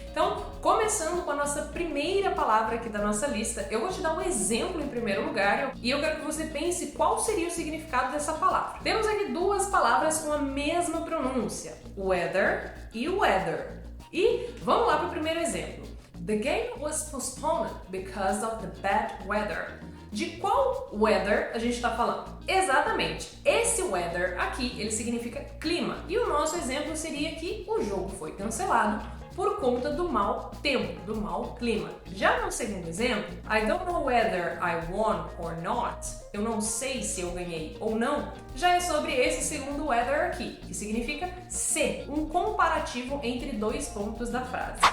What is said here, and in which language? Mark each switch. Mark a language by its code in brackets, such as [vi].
[pt] Então, começando com a nossa primeira palavra aqui da nossa lista, eu vou te dar um exemplo em primeiro lugar e eu quero que você pense qual seria o significado dessa palavra. Temos aqui duas palavras com a mesma pronúncia, weather e weather. E vamos lá para o primeiro exemplo. [en] The game was postponed because of the bad weather. [pt] De qual weather a gente está falando? Exatamente, esse weather aqui, ele significa clima. E o nosso exemplo seria que o jogo foi cancelado por conta do mau tempo, do mau clima. Já no segundo exemplo, [en] I don't know whether I won or not, [pt] eu não sei se eu ganhei ou não, já é sobre esse segundo weather aqui, que significa ser, um comparativo entre dois pontos da frase.